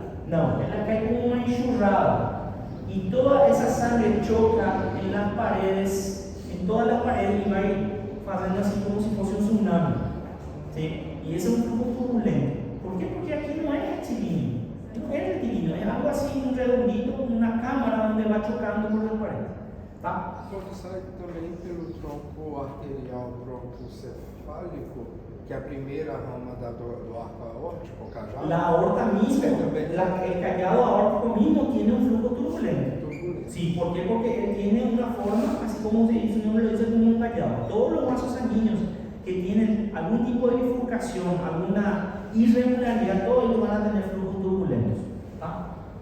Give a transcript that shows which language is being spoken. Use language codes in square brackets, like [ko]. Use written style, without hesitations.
[es] No, él cae como una enxurrada. Y toda esa sangre choca en las paredes, en todas las paredes, y va a ir haciendo así como si fuese un tsunami. ¿Sí? Y ese es un flujo turbulento. ¿Por qué? Porque aquí no es rectilíneo. No es rectilíneo, es algo así, un redondito, una cámara donde va chocando por las paredes. ¿Tá? [pt] Quando sai também pelo tronco arterial troncocefálico, que é a primeira rama do arco aórtico, o cajado. [es] La aorta mismo, el callado aórtico mismo tiene un flujo turbulento. Sí, ¿por qué? Porque él tiene una forma, así como su nombre lo dice, como un callado. Todos los vasos sanguíneos que tienen algún tipo de bifurcación, alguna irregularidad, todos ellos van a tener flujos turbulentos. ¿Tá?